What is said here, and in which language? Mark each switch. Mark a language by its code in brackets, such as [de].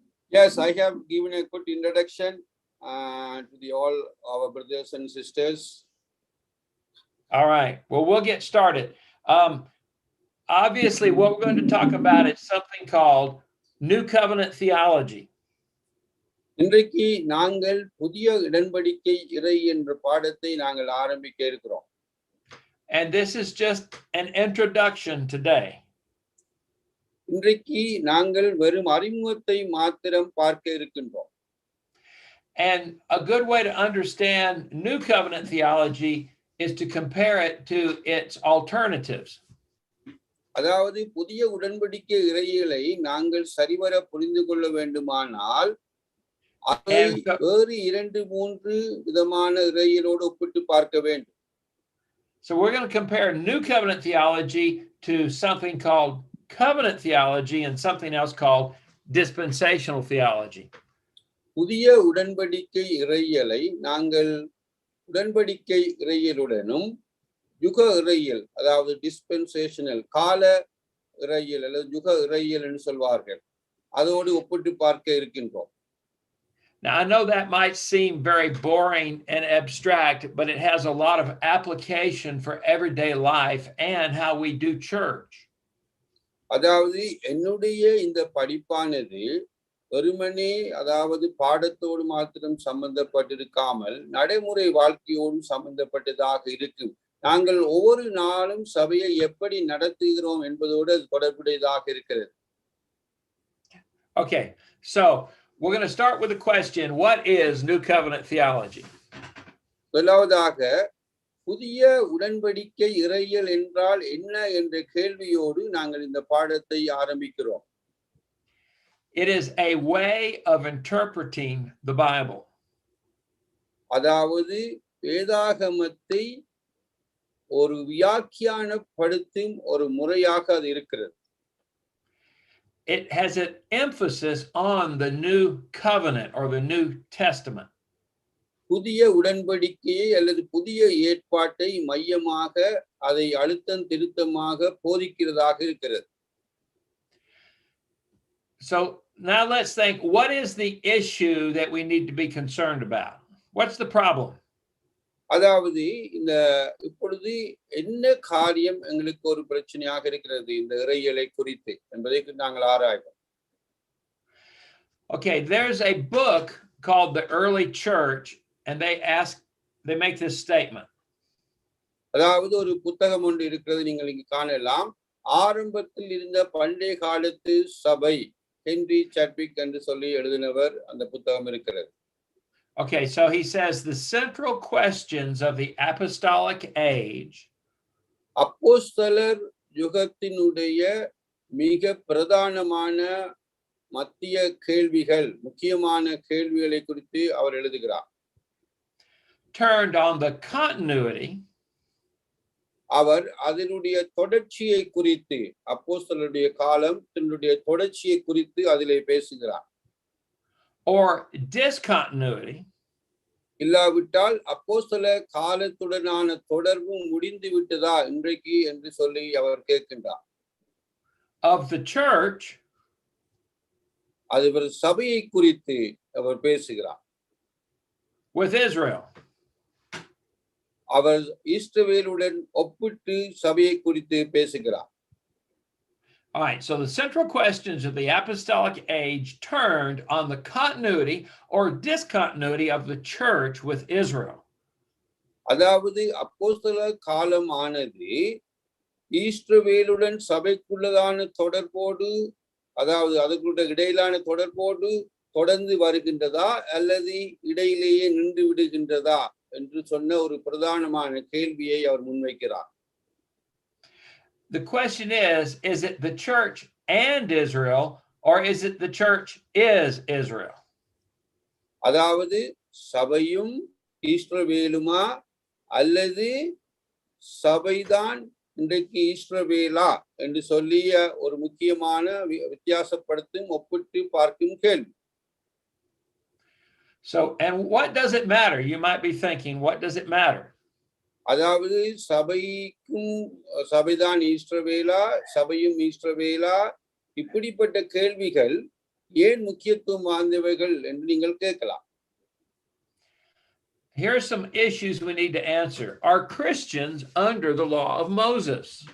[en] Yes, I have given a good introduction to all our brothers and sisters. All right, well, we'll get started. Obviously, what we're going to talk about is something called New Covenant theology. [ta] இன்றைக்கு நாங்கள் புதிய உடன்படிக்கை இறை என்ற பாடத்தை நாங்கள் ஆரம்பிக்க இருக்கிறோம். [en] And this is just an introduction today. [ta] இன்றைக்கு நாங்கள் வெறும் அறிமுகத்தை மாத்திரம் பார்க்க இருக்கின்றோம். [en] And a good way to understand New Covenant theology is to compare it to its alternatives. [ta] அதாவது புதிய உடன்படிக்கை இறையியலை நாங்கள் சரிவர புரிந்து கொள்ள வேண்டுமானால் அதை வேறு 2-3 விதமான இறையியலோடு ஒப்பிட்டு பார்க்க வேண்டும். [en] So we're going to compare New Covenant theology to something called covenant theology and something else called dispensational theology. [ta] புதிய உடன்படிக்கை இறையியலை நாங்கள் உடன்படிக்கை இறையியலுடனும் யுக இறையியல், அதாவது டிஸ்பென்சேஷனல் கால இறையியல் அல்லது யுக இறையியல் என்று சொல்வார்கள், அதோடு ஒப்பிட்டு பார்க்க இருக்கின்றோம். [en] Now, I know that might seem very boring and abstract, but it has a lot of application for everyday life and how we do church. [ta] அதாவது என்னுடைய இந்த படிப்பானது வெறுமனே அதாவது பாடத்தோடு மாத்திரம் சம்பந்தப்பட்டிருக்காமல் நடைமுறை வாழ்க்கையோடு சம்பந்தப்பட்டதாக இருக்கும். நாங்கள் ஒவ்வொரு நாளும் சபையை எப்படி நடத்துகிறோம் என்பதோடு அது தொடர்புடையதாக இருக்கிறது. [en] Okay, so we're going to start with a question. What is New Covenant theology? [ta] முதலாவதாக புதிய உடன்படிக்கை இறையியல் என்றால் என்ன என்ற கேள்வியோடு நாங்கள் இந்த பாடத்தை ஆரம்பிக்கிறோம். [en] It is a way of interpreting the Bible. [ta] அதாவது வேதாகமத்தை ஒரு வியாக்கியானப்படுத்தும் ஒரு முறையாக அது இருக்கிறது. [en] It has an emphasis on the new covenant or the New Testament. [ta] புதிய உடன்படிக்கையை அல்லது புதிய ஏற்பாட்டை மையமாக அதை அழுத்தம் திருத்தமாக போதிக்கிறதாக இருக்கிறது. [en] So now let's think, what is the issue that we need to be concerned about? What's the problem? [ta] அதாவது இந்த இப்பொழுது என்ன காரியம் எங்களுக்கு ஒரு பிரச்சனையாக இருக்கிறது இந்த இறையியலை குறித்து என்பதை நாங்கள் ஆராய்வோம். [en] Okay, there's a book called The Early Church, and they make this statement. [ta] அதாவது ஒரு புத்தகம் ஒன்று இருக்கிறது, நீங்கள் இங்கு காணலாம். ஆரம்பத்தில் இருந்த பண்டைய காலத்து சபை, ஹென்றி சாட்விக் என்று சொல்லி எழுதினவர் அந்த புத்தகம் இருக்கிறது. [en] Okay, so he says the central questions of the apostolic age [ta] அப்போஸ்தலர் யுகத்தினுடைய மிக பிரதானமான மத்திய கேள்விகள், முக்கியமான கேள்விகளை குறித்து அவர் எழுதுகிறார். [en] turned on the continuity [ta] அவர் அதனுடைய தொடர்ச்சியை குறித்து, அப்போஸ்தலருடைய காலம் தன்னுடைய தொடர்ச்சியை குறித்து அதிலே பேசுகிறார். [en] or discontinuity [ta] இல்லாவிட்டால் அப்போஸ்தல காலத்துடனான தொடர்பும் முடிந்து விட்டதா இன்றைக்கு என்று சொல்லி அவர் கேட்கின்றார். [en] of the church [ta] அது ஒரு சபையை குறித்து அவர் பேசுகிறார். [en] with Israel. [ta] அவர் இஸ்ரவேலுடன் ஒப்பிட்டு சபையை குறித்து பேசுகிறார். [en] All right, so the central questions of the apostolic age turned on the continuity or discontinuity of the church with Israel. [ta] அதாவது அப்போஸ்தல காலம் ஆனது இஸ்ரவேலுடன் சபைக்குள்ளதான தொடர்போடு, அதாவது அதுக்குள்ள இடையிலான தொடர்போடு தொடர்ந்து வருகின்றதா அல்லது இடையிலேயே நின்று விடுகின்றதா என்று சொன்ன ஒரு பிரதானமான கேள்வியை அவர் முன்வைக்கிறார். [en] The question is it the church and Israel, or is it the church is Israel? [ta] அதாவது சபையும் இஸ்ரவேலுமா அல்லது சபைதான் இன்றைக்கு இஸ்ரவேலா என்று சொல்லிய ஒரு முக்கியமான வித்தியாசப்படுத்தும் ஒப்பிட்டு பார்க்கும் கேள்வி. [en] So, and what does it matter? You might be thinking, what does it matter? [ta] அதாவது சபைக்கும் சபைதான் இஸ்ரவேலா, சபையும் இஸ்ரவேலா, இப்படிப்பட்ட கேள்விகள் ஏன் முக்கியத்துவம் வாய்ந்தவைகள் என்று நீங்கள் கேட்கலாம். [en] Here are some issues we need to answer. Are Christians under the law of Moses?